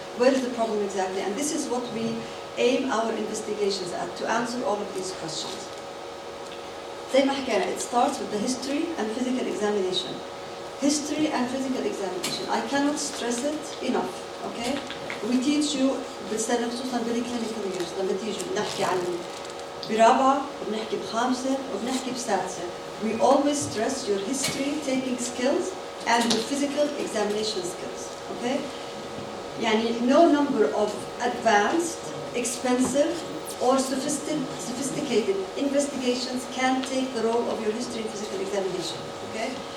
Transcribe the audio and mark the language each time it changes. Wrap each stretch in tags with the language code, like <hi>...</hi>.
<en>Where is the problem exactly? And this is what we aim our investigations at, to answer all of these questions.</en> <ar>زي ما حكينا,</ar> <en>it starts with the history and physical examination. History and physical examination. I cannot stress it enough, okay? We teach you</en> <ar>بالسنة خصوصا بالclinical years لما تيجي بنحكي عن برابعة وبنحكي بخامسة وبنحكي بسادسة.</ar> <en>We always stress your history taking skills and your physical examination skills, okay? يعني no number of advanced, expensive, or sophisticated investigations can take the role of your history and physical examination, okay?</en>